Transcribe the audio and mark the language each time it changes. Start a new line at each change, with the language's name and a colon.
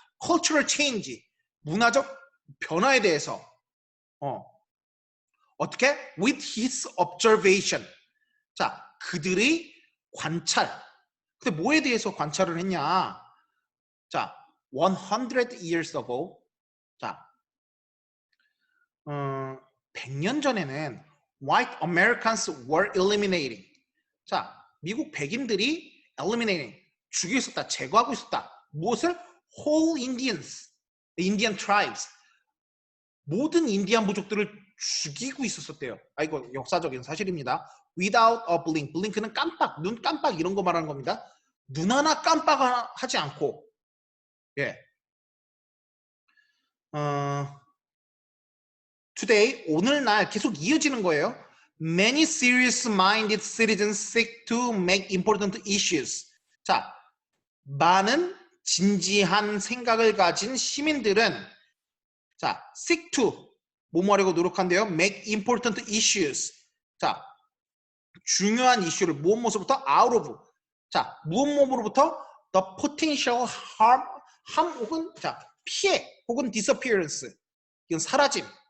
Korean: Cultural change, 문화적 변화에 대해서. 어떻게?
English: With his observation.
Korean: 자, 그들의 관찰. 근데 뭐에 대해서 관찰을 했냐?
English: 자, 100 years ago. 자,
Korean: 100년 전에는
English: white Americans were eliminating.
Korean: 자, 미국 백인들이 eliminating, 죽이고 있었다, 제거하고 있었다.
English: 무엇을? whole Indians, Indian tribes.
Korean: 모든 인디안 부족들을 죽이고 있었대요. 아, 이거 역사적인 사실입니다.
English: Without a blink.
Korean: blink는 깜빡, 눈 깜빡 이런 거 말하는 겁니다. 눈 하나 깜빡하지 않고. 예. Today, 오늘날 계속 이어지는 거예요.
English: Many serious-minded citizens seek to make important issues.
Korean: 자, 많은 진지한 생각을 가진 시민들은 자, seek to 뭐뭐 하려고 노력한대요.
English: make important issues.
Korean: 자, 중요한 이슈를 무엇으로부터 out of. 자, 무엇으로부터
English: the potential harm
Korean: 혹은 자, 피해 혹은 disappearance. 이건 사라짐.